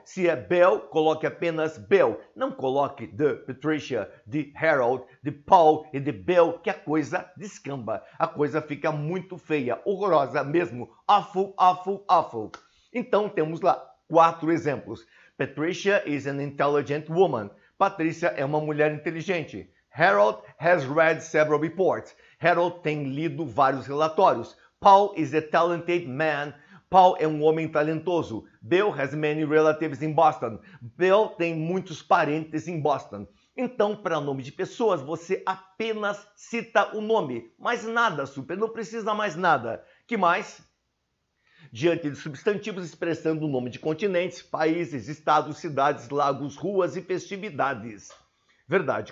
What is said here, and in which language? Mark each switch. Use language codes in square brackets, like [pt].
[pt] Se é Bell, coloque apenas Bell. Não coloque de Patricia, de Harold, de Paul e de Bell, que a coisa descamba. A coisa fica muito feia, horrorosa mesmo. [en] Awful, awful, awful. [pt] Então temos lá 4 exemplos. [en] Patricia is an intelligent woman. [pt] Patrícia é uma mulher inteligente. [en] Harold has read several reports. [pt] Harold tem lido vários relatórios. [en] Paul is a talented man. [pt] Paul é um homem talentoso. [en] Bill has many relatives in Boston. [pt] Bill tem muitos parentes em Boston. Então, para nome de pessoas, você apenas cita o nome. Mais nada, super. Não precisa mais nada. Que mais? Diante de substantivos expressando o nome de continentes, países, estados, cidades, lagos, ruas e festividades. Verdade.